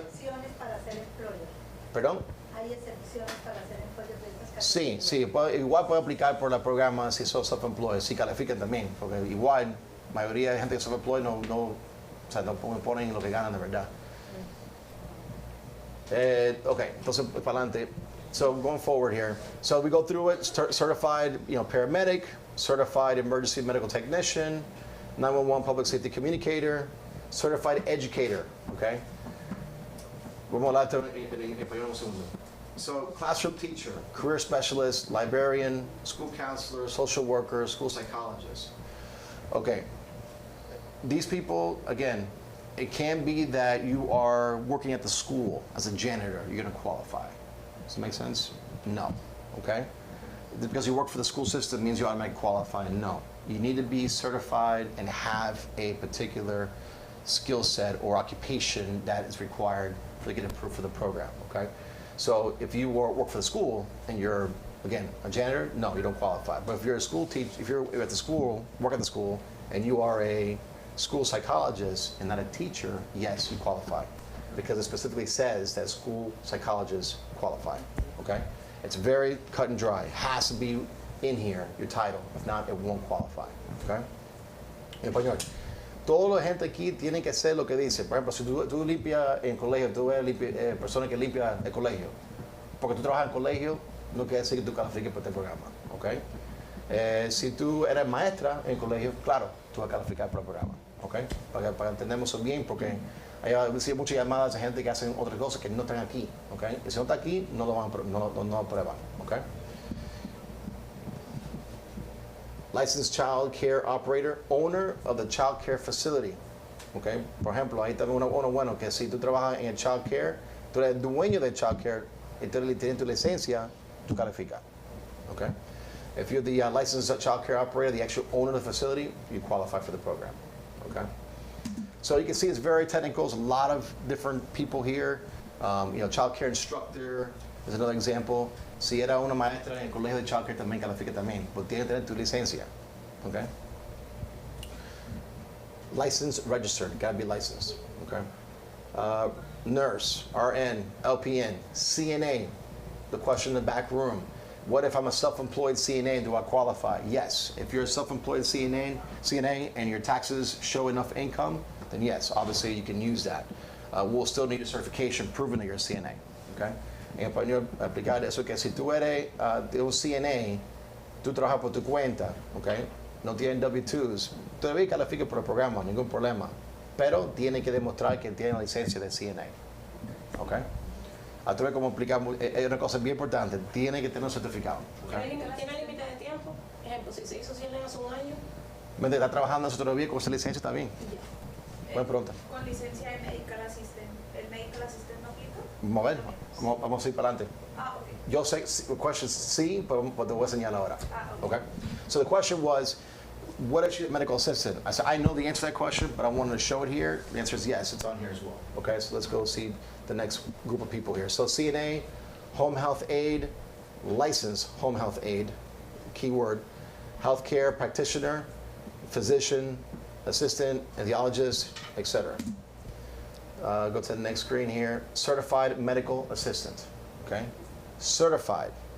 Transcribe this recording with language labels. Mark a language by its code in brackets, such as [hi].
[es] excepciones para ser employer. ¿perdón? Hay excepciones para ser employer de estas categorías. Sí, igual puede aplicar por el programa si son self-employed, si califican también, porque igual, la mayoría de gente que es self-employed no ponen lo que ganan de verdad. Ok, entonces para adelante. [en] So going forward here, so we go through it, certified, paramedic, certified emergency medical technician, 911 public safety communicator, certified educator, okay? [es] Vamos a hablar en español un segundo. [en] So classroom teacher, career specialist, librarian, school counselor, social worker, school psychologist. Okay, these people, again, it can be that you are working at the school as a janitor, you're gonna qualify. Does that make sense? No, okay? Because you work for the school system means you automatically qualify. No, you need to be certified and have a particular skill set or occupation that is required to get approved for the program, okay? So if you work for the school and you're, again, a janitor, no, you don't qualify. But if you're a school teacher, if you're at the school, work at the school, and you are a school psychologist and not a teacher, yes, you qualify. Because it specifically says that school psychologists qualify, okay? It's very cut and dry. It has to be in here, your title. If not, it won't qualify, okay? [es] En español. Toda la gente aquí tiene que hacer lo que dice. Por ejemplo, si tú limpias en colegio, tú ves personas que limpian el colegio. Porque tú trabajas en colegio, no quiere decir que tú califiques para este programa, okay? Si tú eres maestra en colegio, claro, tú vas a calificar para el programa, okay? Para entendernos eso bien, porque hay muchas llamadas de gente que hacen otras cosas que no están aquí, ¿okay? Y si no está aquí, no lo aprueban, ¿okay? [en] Licensed child care operator, owner of the child care facility, ¿okay? [es] Por ejemplo, ahí está uno bueno, que si tú trabajas en el child care, tú eres dueño del child care, y tú tienes tu licencia, tú calificas, ¿okay? [en] If you're the licensed child care operator, the actual owner of the facility, you qualify for the program, okay? So you can see it's very technical. There's a lot of different people here. Child care instructor is another example. [es] Si era una maestra en el colegio de child care, también califica también. Pero tiene que tener tu licencia. Okay? [en] Licensed, registered. Got to be licensed. Okay? Nurse, RN, LPN, CNA. The question in the back room. What if I'm a self-employed CNA? Do I qualify? Yes. If you're a self-employed CNA and your taxes show enough income, then yes, obviously you can use that. We'll still need a certification proving that you're a CNA, okay? [es] En español, aplicar eso que si tú eres de un CNA, tú trabajas por tu cuenta, okay? No tienes W-2s, todavía calificas por el programa, ningún problema. Pero tiene que demostrar que tiene la licencia de CNA, okay? A través como explicamos, es una cosa bien importante, tiene que tener un certificado, okay? ¿Tiene límite de tiempo? Ejemplo, si se hizo CNA hace un año. Mientras está trabajando eso todavía con esa licencia, está bien. Buena pregunta. Con licencia de medical assistant, ¿el medical assistant no aplica? Vamos a ver, vamos a ir para adelante. Ok. Yo sé, question sí, pero te voy a enseñar ahora. Ok. Okay? [en] So the question was, what is your medical assistant? I said, I know the answer to that question, but I wanted to show it here. The answer is yes, it's on here as well. Okay, so let's go see the next group of people here. So CNA, home health aide, licensed home health aide, keyword, healthcare practitioner, physician, assistant, anesthesiologist, etc. Go to the next screen here. Certified medical assistant. okay? Certified.